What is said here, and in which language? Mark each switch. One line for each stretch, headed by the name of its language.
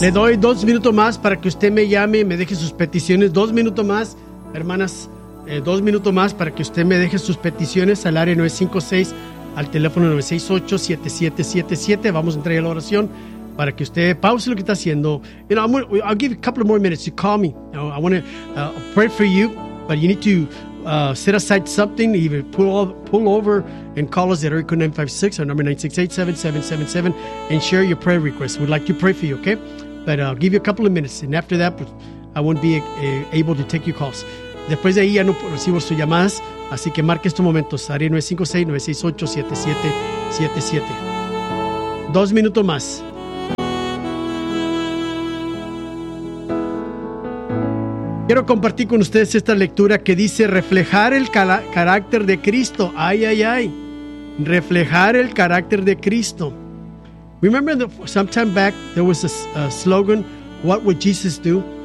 Spanish: Le doy 2 minutos más para que usted me llame y me deje sus peticiones. 2 minutos más, hermanas, 2 minutos más para que usted me deje sus peticiones al área 956, al teléfono 968-7777. Vamos a entrar a la oración para que usted pause lo que está haciendo.
English: You know, I'll give you a couple more minutes to call me. You know, I want to pray for you, but you need to set aside something, either pull over and call us at area code 956 or number 968-7777 and share your prayer request. We'd like to pray for you, okay? But I'll give you a couple of minutes, and after that, I won't be able to take your calls.
Spanish: Después de ahí ya no recibo sus llamadas, así que marque estos momentos, área 956-968-7777. 2 minutos más. Quiero compartir con ustedes esta lectura que dice reflejar el carácter de Cristo. Ay, ay, ay. Reflejar el carácter de Cristo.
English: Remember, some time back, there was a slogan, "What would Jesus do?"